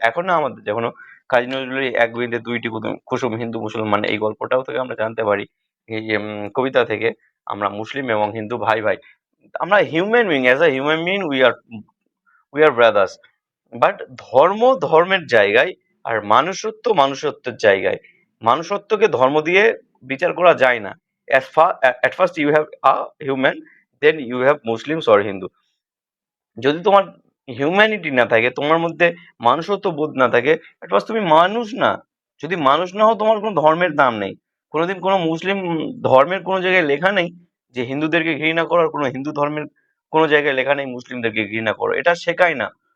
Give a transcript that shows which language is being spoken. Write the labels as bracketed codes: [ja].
[bn] এখন না আমাদের যখন কাজী নজরুলের এক বিন্দে দুইটি কুসুম হিন্দু মুসলমান, এই গল্পটাও থেকে আমরা জানতে পারি, এই কবিতা থেকে, আমরা মুসলিম এবং হিন্দু ভাই ভাই, আমরা human being, [en] As a human being we are brothers. [bn] But ধর্ম ধর্মের জায়গায়, আর মানুষত্ব মানুষত্বের জায়গায়। মানুষত্বকে ধর্ম দিয়ে বিচার করা যায় না। [en] at first you have a human, then you have Muslims or Hindu. [bn] যদি তোমার হিউম্যানিটি না থাকে, তোমার মধ্যে মানুষত্ব বোধ না থাকে, [en] at first [bn] তুমি মানুষ না। যদি মানুষ না হও, তোমার কোনো ধর্মের দাম নেই। কোনোদিন কোনো মুসলিম ধর্মের কোনো জায়গায় লেখা নেই যে হিন্দুদেরকে ঘৃণা করো, আর কোনো হিন্দু ধর্মের কোনো জায়গায় লেখা নেই মুসলিমদেরকে ঘৃণা করো। এটা শেখায় না।